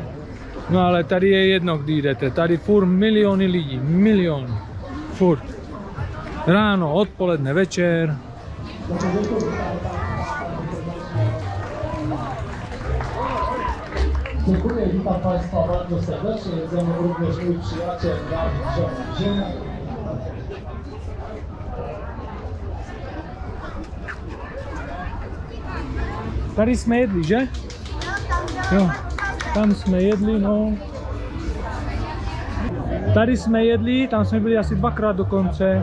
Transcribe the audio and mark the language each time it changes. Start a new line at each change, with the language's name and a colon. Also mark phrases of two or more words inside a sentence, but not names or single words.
Czech: No ale tady je jedno, kdy jdete. Tady furt miliony lidí. Miliony. Furt. Ráno, odpoledne, večer. Děkuji,
Polish: vítám Państwa bardzo serdecznie. Ze mną również mój przyjaciel Dawid Ziemia.
Czech: Tady jsme jedli, že? Jo, tam jsme jedli, no. Tady jsme jedli, tam jsme byli asi 2krát dokonce.